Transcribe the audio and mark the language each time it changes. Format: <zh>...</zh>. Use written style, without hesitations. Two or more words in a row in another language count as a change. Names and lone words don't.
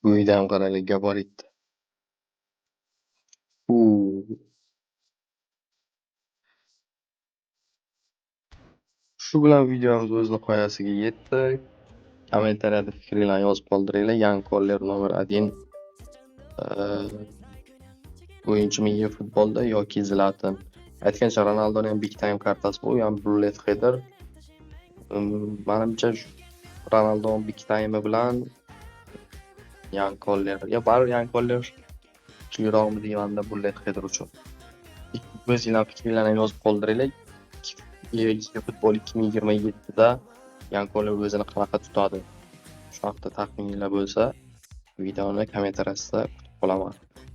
<uz>Bo'yida ham qaraylik, gabarit. Shu bilan videomiz o'z nihoyasiga yetdi. Kommentariyada fikringlarni yozib qoldiringlar. Yan Koller nomer 1 o'yinchimi futbolda yoki Zlatan. Aytgancha Ronaldoning ham</uz> <en>big time</en> <uz>kartasi bu, ham</uz> <en>bullet header.</en> <uz>Menimcha Ronaldo</uz> <en>big time</en> <uz>bilan Yan Koller. Ya baribir Yan Koller kuchliroqmi deymanda</uz> <en>bullet header</en> <uz>uchun. O'zingizlar fikringlarni yozib qoldiringlar. Futbol 2027da Yan Koller o'zini qanaqa tutadi? Shu haqda taxmininglar bo'lsa, videoni kommentariyada kutib qolaman.</uz>